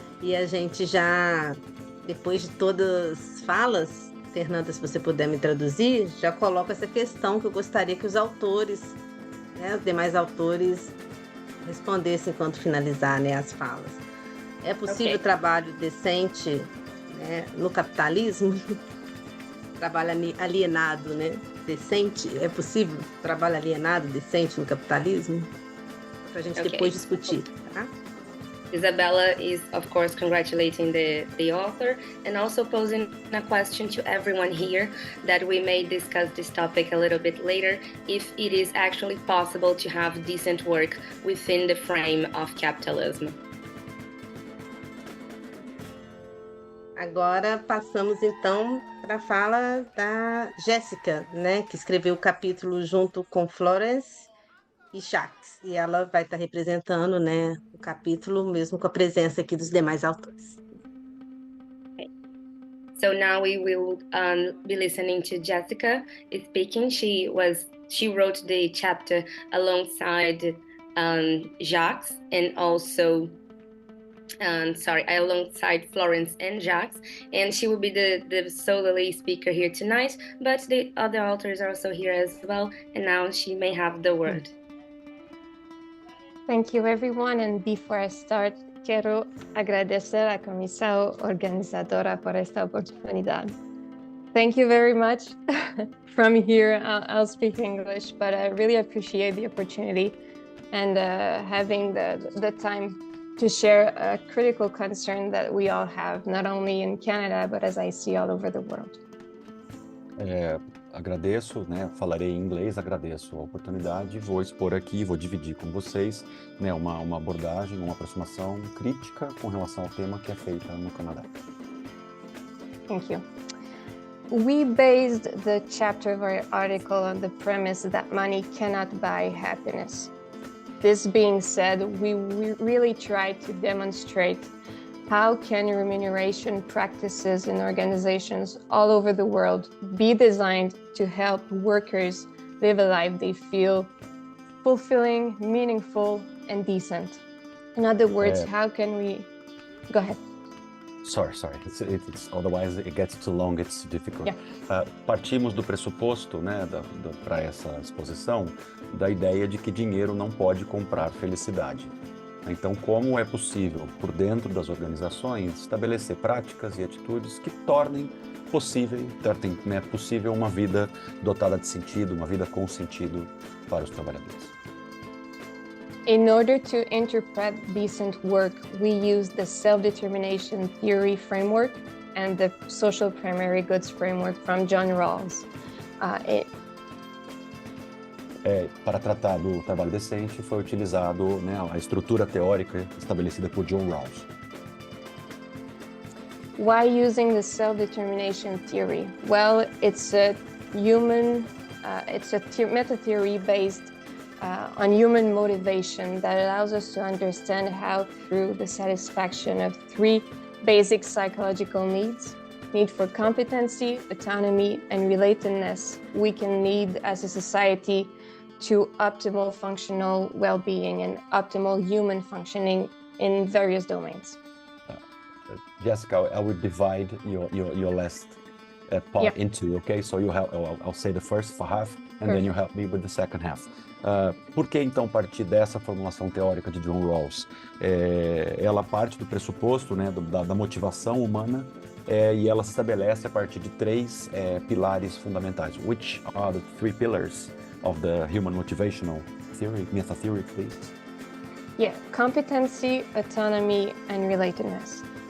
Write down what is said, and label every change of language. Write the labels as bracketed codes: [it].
[pt] E a gente já, depois de todas as falas, Fernanda, se você puder me traduzir, já coloco essa questão que eu gostaria que os autores, né, os demais autores, respondessem enquanto finalizar, né, as falas. É possível trabalho decente, né, no capitalismo? Trabalho alienado, né? Decente? É possível trabalho alienado, decente no capitalismo? Para a gente depois discutir, tá? [en] Isabella is, of course, congratulating the author and also posing a question to everyone here that we may discuss this topic a little bit later, if it is actually possible to have decent work within the frame of capitalism. [pt] Agora passamos então para a fala da Jéssica, né, que escreveu o capítulo junto com Florence e Jacques, e ela vai estar representando, né, o capítulo mesmo com a presença aqui dos demais autores. [en] Okay. So now we will be listening to Jessica speaking. She wrote the chapter alongside Jacques and also alongside Florence and Jacques, and she will be the solely speaker here tonight, but the other authors are also here as well, and now she may have the word. Thank you, everyone, and before I start, [es] quiero agradecer a comisión organizadora por esta oportunidad. [en] Thank you very much. From here, I'll speak English, but I really appreciate the opportunity and having the time to share a critical concern that we all have, not only in Canada, but as I see all over the world. [pt] Agradeço, né, falarei em inglês, agradeço a oportunidade, vou expor aqui, vou dividir com vocês, né, uma abordagem, uma aproximação crítica com relação ao tema que é feita no Canadá. [en] Thank you. We based the chapter of our article on the premise that money cannot buy happiness. This being said, we really tried to demonstrate how can remuneration practices in organizations all over the world be designed to help workers live a life they feel fulfilling, meaningful, and decent. In other words, how can we... Go ahead. Sorry. It's otherwise it gets too long, it's difficult. Yeah. [pt] Partimos do pressuposto, né, para essa exposição, da ideia de que dinheiro não pode comprar felicidade. Então, como é possível, por dentro das organizações, estabelecer práticas e atitudes que tornem possível uma vida dotada de sentido, uma vida com sentido para os trabalhadores. [en] In order to interpret decent work, we use the self-determination theory framework and the social primary goods framework from John Rawls. [pt] Para tratar do trabalho decente, foi utilizado, né, a estrutura teórica estabelecida por John Rawls. [en] Why using the self-determination theory? Well, it's a meta theory based on human motivation that allows us to understand how, through the satisfaction of three basic psychological needs, need for competency, autonomy, and relatedness, we can lead as a society to optimal functional well-being and optimal human functioning in various domains. Jessica, I will divide your last part into, okay? So I'll say the first half, and then you help me with the second half. [pt] Por que então partir dessa formulação teórica de John Rawls? Ela parte do pressuposto, né, da motivação humana, e ela se estabelece a partir de três pilares fundamentais. [en] Which are the three pillars of the human motivational theory, meta theory, please? Yeah, competency, autonomy, and relatedness.